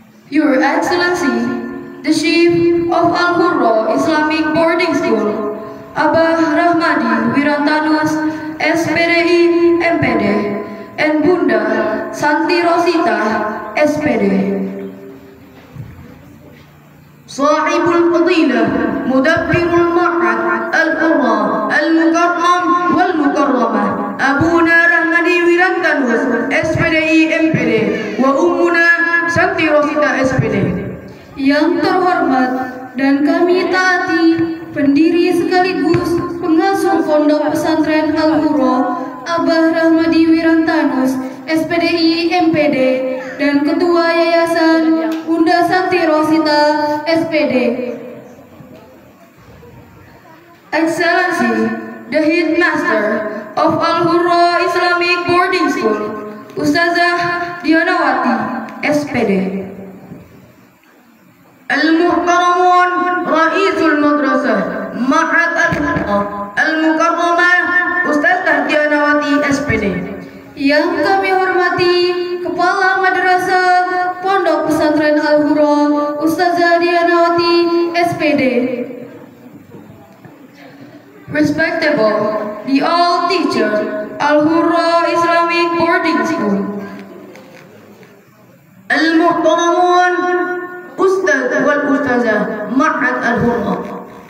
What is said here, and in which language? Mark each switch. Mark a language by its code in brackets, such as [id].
[en] Your Excellency, the Chief of Al-Hurra Islamic Boarding School, Abah Rahmadi Wirantanus, SPDI MPD, and Bunda Santi Rosita, SPD. [ar] صاحب الفضيلة مدبر المعهد القرى المكرم والمكرمة أبونا رحمدي ويرانتانوس SPDI MPD وأمنا Santi Rosita SPD. [id] Yang terhormat dan kami taati pendiri sekaligus pengasuh Pondok Pesantren Al-Hurra Abah Rahmadi Wirantanus SPDI MPD dan Ketua Yayasan Bunda Santi Rosita SPD. [en] Excellency, the Headmaster of Al-Hurra Islamic Boarding School, Ustazah Dianawati SPD. [ar] المحترمون رئيس المدرسة معهد الهرة المكرمة Ustazah Dianawati SPD. [id] Yang kami hormati Kepala Madrasah Pondok Pesantren Al-Hurra Ustazah Dianawati SPD. [en] Respectable the all teacher Al-Hurra Islamic Boarding School. [ar] المحترمون Ustaz wal Ustazah Ma'had Al-Hurra.